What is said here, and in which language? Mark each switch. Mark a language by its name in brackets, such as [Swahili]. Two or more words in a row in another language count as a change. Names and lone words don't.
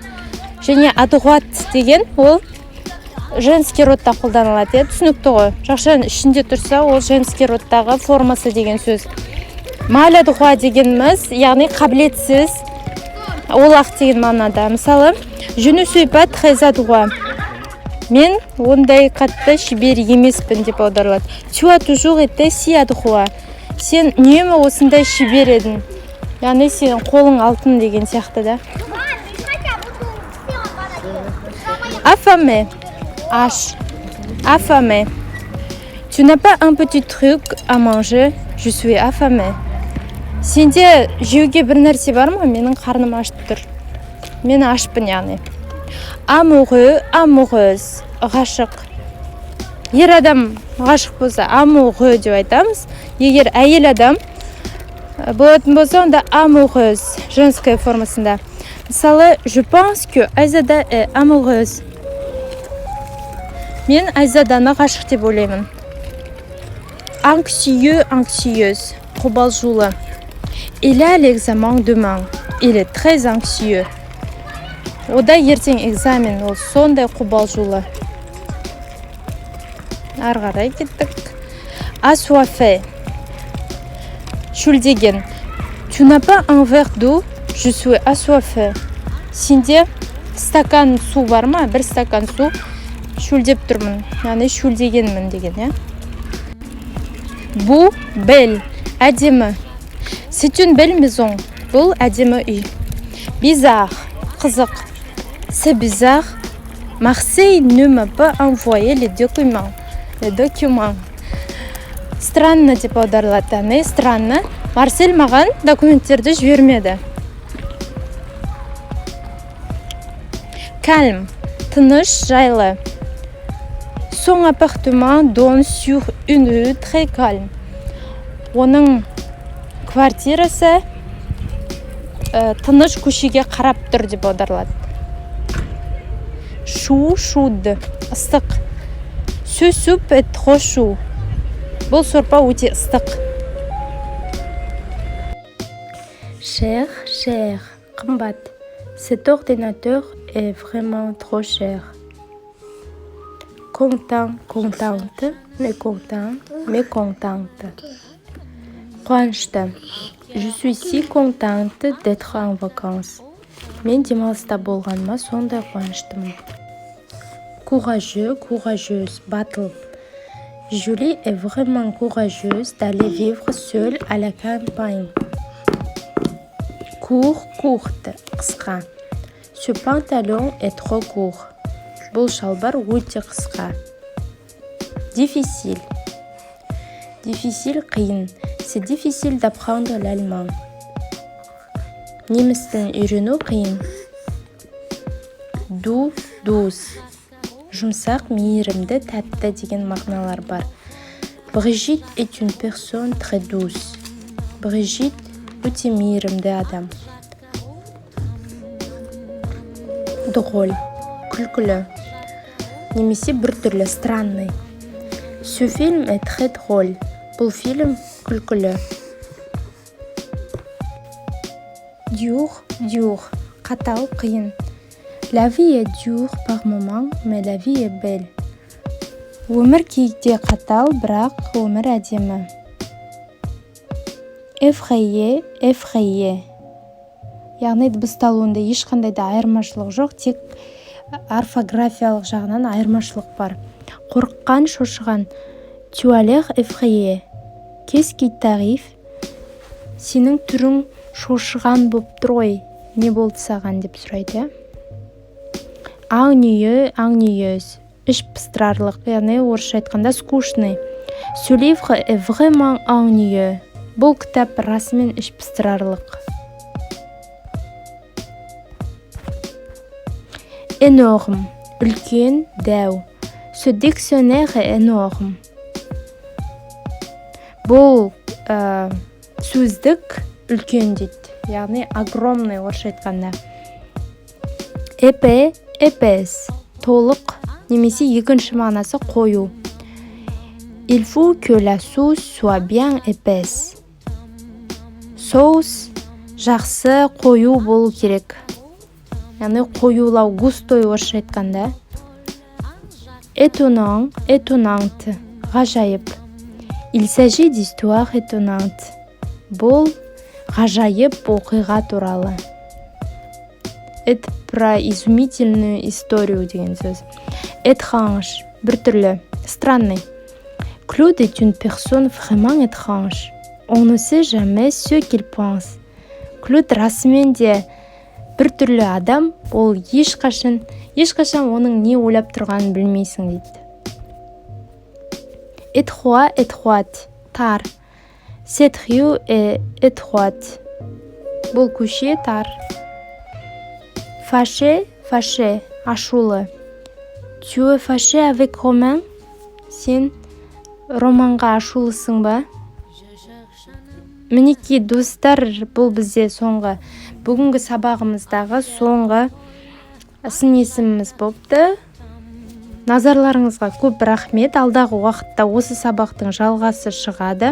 [Kazakh] Және адхуат деген ол [Russian] женский родта [Kazakh] қолданылады. Түсінікті ғой. Жақшаның ішінде тұрса, ол [Russian] женский родтағы [Kazakh] формасы деген сөз. [French] mal adroit [Kazakh] дегеніміз, яғни қабілетсіз, олақ деген мағынада. Мысалы, [French] je ne suis pas très adroit. [Kazakh] Мен ондай қатты шебер емеспін деп аударылады. [French] Tu as toujours été si adroit. [Kazakh] Сен үнемі осындай шебер едің. Яғни сен қолың алтын деген сияқты да. [French] Affamé. [Kazakh] Аш. Affamé. [French] Tu n'as pas un petit truc à manger? Je suis affamé. [Kazakh] Сенде жеуге бір нәрсе бар ма? Менің қарным ашып тұр. Мен ашпын, яғни. [French] Amoureux, amoureuse. [Kazakh] Ғашық. Ер адам ғашық болса, amoureux деп айтамыз. Егер әйел адам болатын болса, онда amoureuse, женская формасында. Мысалы, [French] je pense que Айзада est amoureuse. [Kazakh] Мен Айзаданы ғашық деп ойлаймын. [French] Anxieux, anxieuse. Қобалжулы. Il a l'examen demain. Il est très anxieux. [Kazakh] Ода ертең экзамен, ол сондай қобалжулы. Ары қарай кеттік. [French] Assoiffé. Шөлдеген. Tu n'as pas un verre d'eau? Je suis assoiffé. [Kazakh] Сенде стакан су бар ма? Бір стакан су. Шөлдеп тұрмын. Яғни шөлдегенмін деген, я? [French] Beau, belle. Әдемі. C'est une belle maison. [Kazakh] Бұл әдемі үй. [French] Bizarre. Қызық. C'est bizarre. Marseille ne m'a pas envoyé les documents. Les documents. [Kazakh] Странно деп аударылады. Не странно? Марсель маған документтерді жібермеді. [French] Calme. [Kazakh] Тыныш, жайлы. [French] Son appartement donne sur une rue très calme. [Kazakh] Оның квартирасы тыныш көшеге қарап тұр деп аударылады. [French] Chaud, chaude. Ыстық. Ce soupe est trop chaud. [Kazakh] Бұл сорпа өте ыстық. [French] Cher, cher. Қымбат. Cet ordinateur est vraiment trop cher. Content, contente. Mécontent, mécontente. [Kazakh] Қуанышты. [French] Je suis si contente d'être en vacances. [Kazakh] Мен демалыста болғаныма сондай қуаныштымын. [French] Courageux, courageuse. Батыл. Julie est vraiment courageuse d'aller vivre seule à la campagne. Court, courte. Қысқа. Ce pantalon est trop court. [Kazakh] Бұл шалбар өте қысқа. [French] Difficile. Difficile, қиын. C'est difficile d'apprendre l'allemand. [Kazakh] Неміс тілін үйрену қиын. [French] Doux, douce. [Kazakh] Жұмсақ, мейірімді, тәтті деген мағыналар бар. [French] Brigitte est une personne très douce. [Kazakh] Brigitte өте мейірімді адам. [French] Drôle. [Kazakh] Күлкілі. Немесе біртүрлі, странный. [French] Ce film est très drôle. [Kazakh] Бұл фильм күлкілі. [French] Dur, dur. [Kazakh] Қатал, қиын. [French] La vie est dure par moment, mais la vie est belle. [Kazakh] Өмір кейде қатал, бірақ өмір әдемі. [French] Effrayé, effrayé. [Kazakh] Яғни дыбысталуында ешқандай да айырмашылық жоқ, тек орфографиялық жағынан айырмашылық бар. Қорыққан, шошыған. [French] Tu as l'air effrayé. Qu'est-ce qui t'arrive? [Kazakh] Сенің түрің шошыған болып тұр ғой. Не болды саған деп сұрайды. Ennuyeux, ennuyeuse. Іш пыстырарлық, яғни орысша айтқанда скучный. [French] Ce livre est vraiment ennuyeux. [Kazakh] Бұл кітап расымен іш пыстырарлық. Énorme, үлкен, дәу. [French] Ce dictionnaire est énorme. [Kazakh] Бұл сөздік үлкен дейді. Яғни огромный орысша айтқанда. [French] Épais, épaisse, [Kazakh] толық, немесе екінші мағынасы қою. [French] Il faut que la sauce soit bien épaisse. [Kazakh] Соус жақсы қою болу керек. Яғни қоюлау, густой орысша айтқанда. [French] Étonnant, étonnante, ғажайып. Il s'agit d'histoire étonnante. [Kazakh] Бұл ғажайып оқиға туралы. [Russian] Это про изумительную историю [Kazakh] деген сөз. [French] Étrange, біртүрлі, странный. Claude est une personne vraiment étrange. On ne sait jamais ce qu'il pense. [Kazakh] Claude расымен де біртүрлі адам, ол ешқашан оның не ойлап тұрғанын білмейсің дейді. [French] Étroit, étroite, тар. Cette rue est étroite. [Kazakh] Бұл көше тар. [French] Fâché, fâché, ашулы. Tu es fâché avec Romain? [Kazakh] Сен Романға ашулысың ба? Мінекей достар, бұл бізде бүгінгі сабағымыздағы соңғы сын есіміміз болыпты. Назарларыңызға көп рахмет. Алдағы уақытта осы сабақтың жалғасы шығады.